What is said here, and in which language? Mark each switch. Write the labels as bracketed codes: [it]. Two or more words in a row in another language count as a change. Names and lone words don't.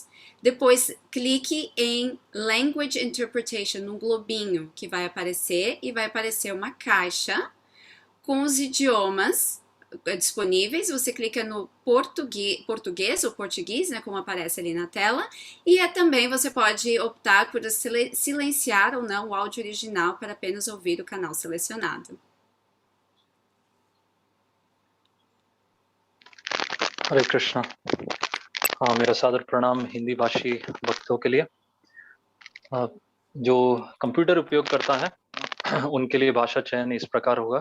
[pt] Depois clique em [en] Language Interpretation, [pt] no globinho que vai aparecer, e vai aparecer uma caixa com os idiomas disponíveis. Você clica no português ou português, né, como aparece ali na tela, e também você pode optar por silenciar ou não o áudio original para apenas ouvir o canal selecionado. [hi] हरे कृष्णा। हाँ, मेरा सादर प्रणाम हिंदी भाषी भक्तों के लिए। जो कंप्यूटर उपयोग करता है उनके लिए भाषा चयन इस प्रकार होगा।